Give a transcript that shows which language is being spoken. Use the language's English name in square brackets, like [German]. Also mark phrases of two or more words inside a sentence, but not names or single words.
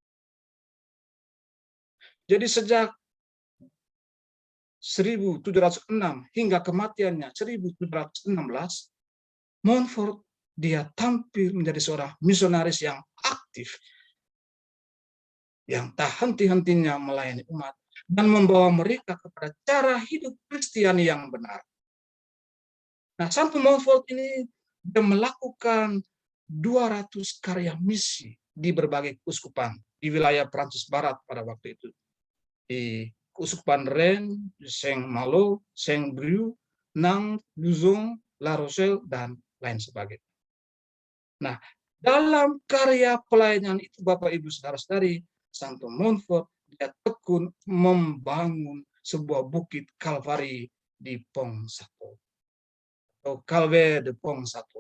[Indonesian] Jadi sejak 1706 hingga kematiannya 1716, Montfort dia tampil menjadi seorang misionaris yang aktif, yang tak henti-hentinya melayani umat dan membawa mereka kepada cara hidup Kristiani yang benar. Nah, Santo Montfort ini dia melakukan 200 karya misi di berbagai keuskupan di wilayah Prancis Barat pada waktu itu. Di Keuskupan Rennes, Saint-Malo, Saint-Brieuc, Nantes, Luzon, La Rochelle, dan lain sebagainya. Nah, dalam karya pelayanan itu, Bapak Ibu Saudara-saudari, Santo Montfort dia tekun membangun sebuah bukit Kalvari di Pont Sato, atau Calvaire de Pont Sato.